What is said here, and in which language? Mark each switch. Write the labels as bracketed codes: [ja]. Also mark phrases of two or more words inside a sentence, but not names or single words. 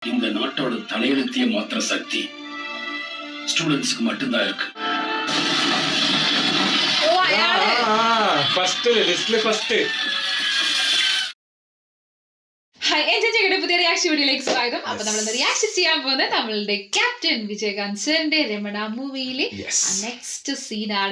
[ta] இந்த நாட்டோட தலையெழுத்திய மாத்திர சக்தி ஸ்டூடெண்ட்ஸ்க்கு மட்டும்தான் இருக்கு. [ml] ഫസ്റ്റ് ലിസ്റ്റില് ഫസ്റ്റ്. പുതിയ റിയാക്ഷൻ വീഡിയോയിലേക്ക് സ്വാഗതം. അപ്പൊ നമ്മൾ റിയാക്ഷൻ ചെയ്യാൻ പോകുന്നത് നമ്മളുടെ ക്യാപ്റ്റൻ വിജയകാന്ത് സാറിന്റെ രമണ മൂവിയിലെ നെക്സ്റ്റ് സീനാണ്.